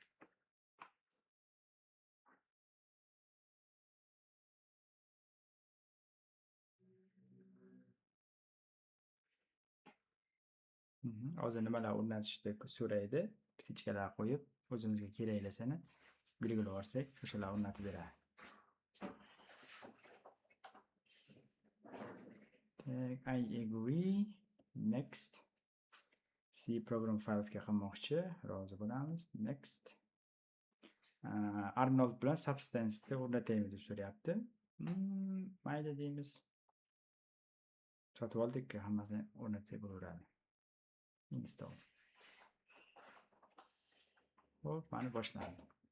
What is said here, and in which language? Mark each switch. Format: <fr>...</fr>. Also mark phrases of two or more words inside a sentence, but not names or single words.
<uz>Hozir nimalar o'rnatishni so'raydi. Plichkalar qo'yib, o'zimizga keraklasini belgilab olsak, o'shalar o'rnatib beradi.</uz> <en>I agree.</en> <uz>Next. C program filesga qilmoqchi. Rozi bo'lamiz. Next. Arnold bilan Substance'ni o'rnataymiz deb so'rayapti. Mayli deymiz. Sotib oldik, hammasini o'rnatsak bo'laveradi. Install. Hop, mana boshlandi.</uz>